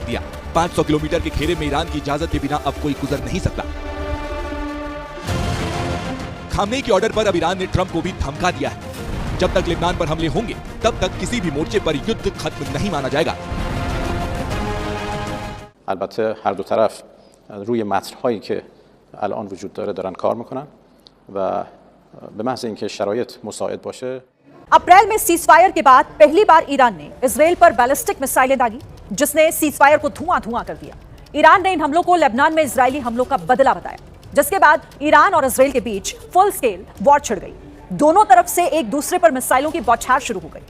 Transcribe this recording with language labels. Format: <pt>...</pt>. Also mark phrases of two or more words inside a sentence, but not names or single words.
<hi>दिया। 500 किलोमीटर के घेरे में ईरान की इजाजत के बिना अब कोई गुजर नहीं सकता। खामनेई के ऑर्डर पर अब ईरान ने ट्रंप को भी धमका दिया है, जब तक लेबनान पर हमले होंगे तब तक किसी भी मोर्चे पर युद्ध खत्म नहीं माना जाएगा।</hi> <fa>البته هر دو طرف روی متن‌هایی که الان وجود داره دارن کار میکنن و به محض اینکه شرایط مساعد باشه.</fa> <hi>अप्रैल में सीजफायर के बाद पहली बार ईरान ने इजराइल पर बैलिस्टिक मिसाइलें दागी, जिसने सीजफायर को धुआं-धुआं कर दिया। ईरान ने इन हमलों को लेबनान में इजरायली हमलों का बदला बताया, जिसके बाद ईरान और इजराइल के बीच</hi> <en>full scale war</en> <hi>छिड़ गई। दोनों तरफ से एक दूसरे पर मिसाइलों की बौछार शुरू हो गई।</hi>